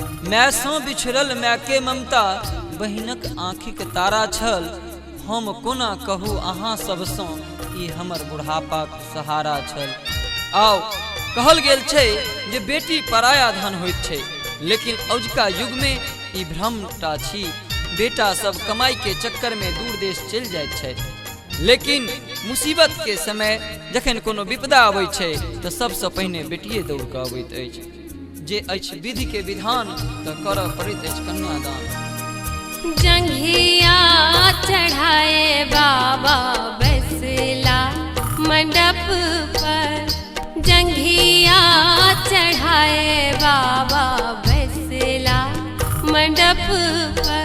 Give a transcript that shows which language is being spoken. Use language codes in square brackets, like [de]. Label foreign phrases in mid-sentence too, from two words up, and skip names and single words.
[mai] मैसँ बिछड़ल माय के ममता बहिनक आँखिक तारा छल। हम कोना कहू अहाँ सबसँ ई हमर बुढ़ापाक सहारा छल। आउ कहल गेल छै जे बेटी पराया धन होइत छै, लेकिन अजुका युग में ई भ्रमटा छी। बेटा सब कमाई के चक्कर में दूर देश चलि जाइत छै, लेकिन मुसीबत के समय जखन कोनो विपदा अबैत छै तऽ सबसँ पहिने बेटिए दौड़ कऽ अबैत अछि। जे अछि विधि के विधान तऽ करऽ पड़ैत अछि कन्यादान। जंघिया चढ़ाए बाबा बैसला मंडप पर, जंघिया चढ़ाए बाबा बैसला मंडप पर।